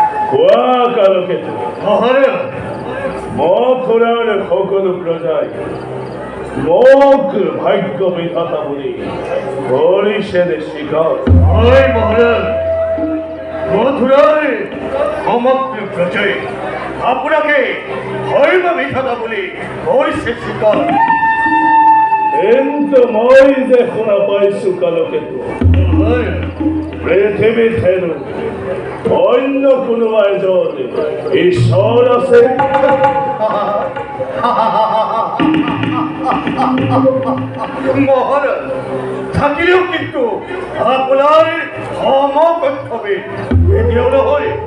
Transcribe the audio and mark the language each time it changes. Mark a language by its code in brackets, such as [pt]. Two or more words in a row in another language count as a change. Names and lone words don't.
[as] কালকে মথুরার সকল প্রজাই মোক ভাগ্য বিধাতা বলি করিছেন স্বীকার। মহারাজ, মথুরার সমগ্র প্রজাই আপনাকে ধর্ম বিধাতা বলি করিছে স্বীকার। কিন্তু মই যে শুনা পাইছো কালকেতু পৃথিৱীত হেনো অন্য কোনোবা এজন ঈশ্বৰ আছে। মহারাজ, থাকিলেও কিন্তু আপনার সমকক্ষে এটিও নহয়।